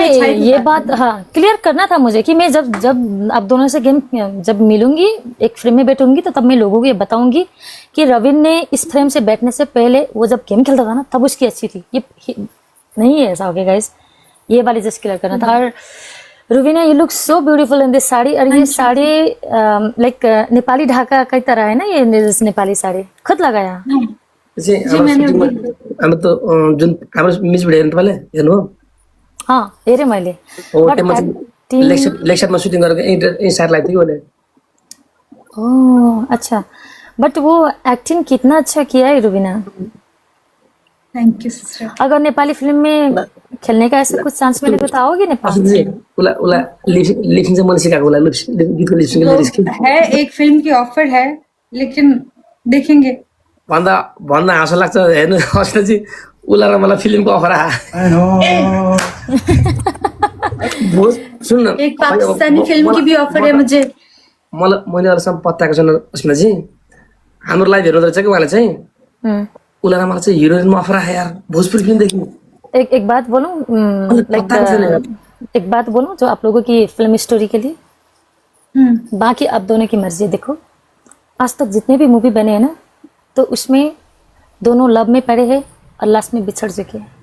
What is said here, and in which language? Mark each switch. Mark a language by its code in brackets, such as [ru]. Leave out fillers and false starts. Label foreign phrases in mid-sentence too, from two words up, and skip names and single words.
[hi] ये बात हाँ क्लियर करना था मुझे कि मैं जब आप दोनों से गेम जब मिलूंगी, एक फ्रेम में बैठूंगी, तो तब मैं लोगों को ये बताऊंगी कि रविन ने इस फ्रेम से बैठने से पहले वो जब गेम खेलता था ना, तब उसकी अच्छी थी। ये नहीं है ऐसा, [en] okay guys, [hi] ये वाली [en] just clear [hi] करना था। और रुबीना, [en] you look so beautiful in this saree. [hi] और ये साड़ी लाइक नेपाली ढाका की तरह है ना, ये नेपाली साड़ी खुद लगाया? [ne] हामी त जुन हाम्रो मिस भिडियो हेर्नु तपाईँले हेर्नु हो? हाँ हेरेँ मैले। लेक्सरमा सुटिङ गरेको यही साइड लाग्थ्यो कि उसले। [hi] ओह अच्छा, बट वो एक्टिंग कितना अच्छा किया है रुबीना। [en] thank you sister. [hi] अगर नेपाली फिल्म में खेलने का ऐसा कुछ चांस मिले तो आओगे नेपाल? [ne] उसलाई लिप्सिङ चाहिँ मैले सिकाएको, उसलाई गीतको लिप्सिङ [hi] है, एक फिल्म की ऑफर है, लेकिन देखेंगे। [ne] भन्दा हाँसो लाग्छ हेर्नु, अस्ति उसलाई र मलाई फिल्मको अफर आयो। सुन न, [hi] एक पाकिस्तानी फिल्म की भी ऑफर है मुझे। [ne] मैले अहिलेसम्म पत्याएको छैन उसमा चाहिँ। हाम्रो लाइभ हेर्नु रहेछ कि उहाँले चाहिँ, उसलाई र मलाई चाहिँ हिरोइनमा अफर आयो यार, भोजपुरी फिल्मदेखि। [hi] एक बात बोलूं, एक बात बोलूं जो आप लोगों की [en] film story [hi] के लिए, बाकी आप दोनों की मर्जी है। देखो आज तक जितने भी मूवी बने हैं ना, तो उसमें दोनों लव में पड़े हैं और लास्ट में बिछड़ चुके हैं।